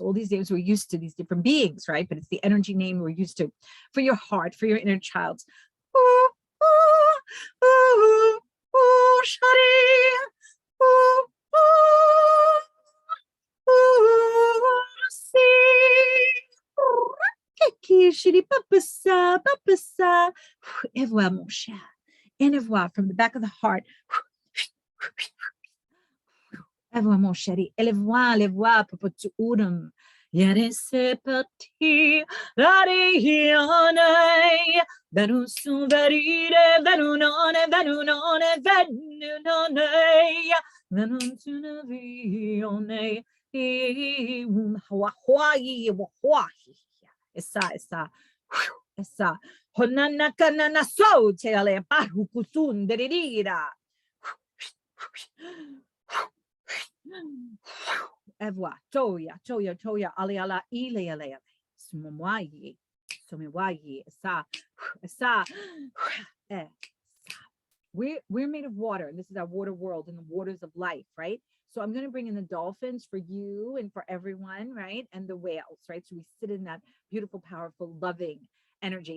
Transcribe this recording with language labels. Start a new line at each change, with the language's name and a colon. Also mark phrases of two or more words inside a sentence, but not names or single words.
English: All these names we're used to, these different beings, right? But it's the energy name we're used to for your heart, for your inner child. Ooh, ooh, ooh, ooh, shari. Ooh, ooh, ooh, see. Kiki, shiri, papasa, papasa. Evoa,
French: mon cher.
English: Evoa from the back of the heart. Evoa,
French: mon chéri. Evoa, papotu udum. Yere se parti, rarione, venusu verire, venunone, venunsuna vione, hawaii, esa, honanaka nana so, tele, paru kusun, derira. Evoa, toya, aliala, ile, sumwayi, esa.
English: We're made of water, and this is our water world and the waters of life, right? So I'm going to bring in the dolphins for you and for everyone, right? And the whales, right? So we sit in that beautiful, powerful, loving energy.